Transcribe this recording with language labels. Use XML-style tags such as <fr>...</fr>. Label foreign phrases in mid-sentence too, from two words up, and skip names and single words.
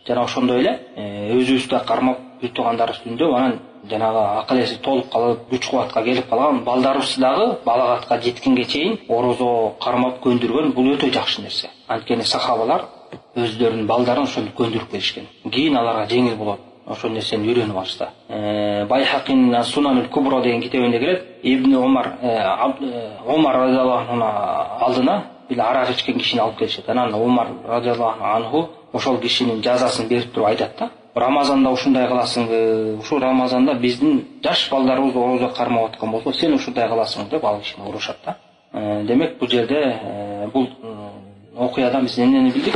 <ky>Жана ошондой эле өзүбүздү кармап бир туугандар үстүндө анан жанагы акыл эси толуп калып, күч кубатка келип калган балдарыбыз дагы балагатка жеткенге чейин орозо кармап көндүргөн, бул өтө жакшы нерсе. Анткени сахабалар өздөрүнүн балдарын ошентип көндүрүп келишкен. Кийин аларга жеңил болот. Ошол нерсени үйрөнүп алышты. Байхакин Сунанул Кубро деген китебинде келет. Ибн Умар</ky> <ar>رضي الله عنه</ar> <ky>алдына бир арак ичкен кишини алып келишет. Анан Умар</ky> <ar>رضي الله عنه</ar> <ky>ошол кишинин жазасын берип туруп айтат да: "Рамазанда ушундай кыласыңбы? Ушу Рамазанда биздин жаш балдарыбыз орозо кармап аткан болсо, сен ушундай кыласың" деп ал кишини урушат да. Демек бул жерде бул окуядан биз эмнени билдик?</ky>